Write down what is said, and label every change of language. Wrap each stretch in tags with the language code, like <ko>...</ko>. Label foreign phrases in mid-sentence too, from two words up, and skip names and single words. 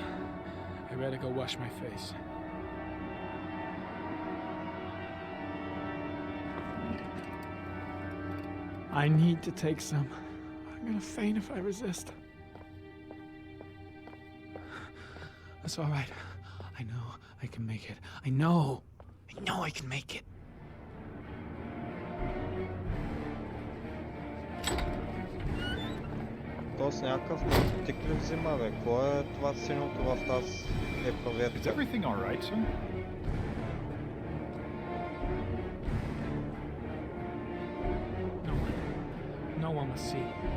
<en>I better go wash my face. I need to take some. I'm gonna faint if I resist. That's all right. I know I can make it. I know I can make it.</en> <bg>То с някакъв наркотик ли взима, бе? Какво е това синьото в тази проверка?</bg> <en>Is everything alright, son? No one will see.</en>